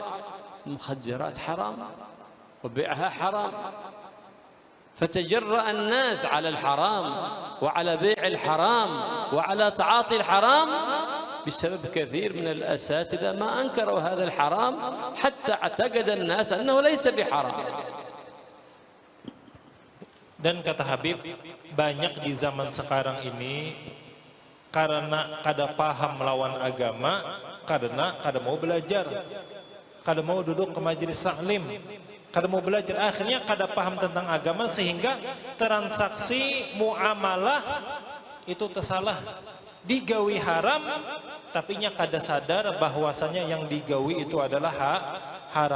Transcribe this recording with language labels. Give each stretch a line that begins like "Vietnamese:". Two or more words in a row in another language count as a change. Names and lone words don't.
Arabic: المخدرات حرام وبيعها حرام، فتجرأ الناس على الحرام وعلى بيع الحرام وعلى تعاطي الحرام بسبب كثير من الأساتذة ما أنكروا هذا الحرام حتى اعتقد الناس أنه ليس بحرام.
Banjar: Dan kata Habib, banyak di zaman sekarang ini karena kada paham melawan agama, karena kada mau belajar, kada mau duduk ke majelis taklim, kada mau belajar, akhirnya kada paham tentang agama sehingga transaksi muamalah itu tersalah, digawi haram, tapinya kada sadar bahwasanya yang digawi itu adalah haram.